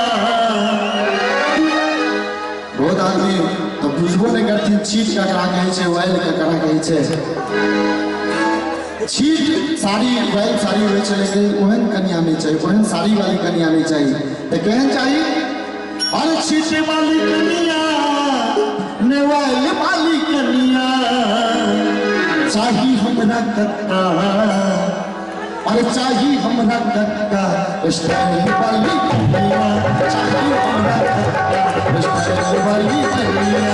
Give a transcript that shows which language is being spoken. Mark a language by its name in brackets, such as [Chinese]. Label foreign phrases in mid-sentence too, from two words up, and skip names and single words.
[Maithili] बहुत आदमी तो बुझबो नहीं करती चीट ककरा कहै छै, वाइल ककरा कहै छै। चीट साड़ी वाइल साड़ी होइ छै, लेकिन ओहन कनिया नहीं चाहिए, ओहन साड़ी वाली कनिया नहीं चाहिए। तो केहन चाहिए? अरे शीशी वाली कनिया, न्यूएल वाली कनिया, चाहिए हमरा कक्का, अरे चाहिए हमरा कक्का स्टाइल वाली कनिया, चाहिए हमरा कक्का स्टाइल वाली कनिया।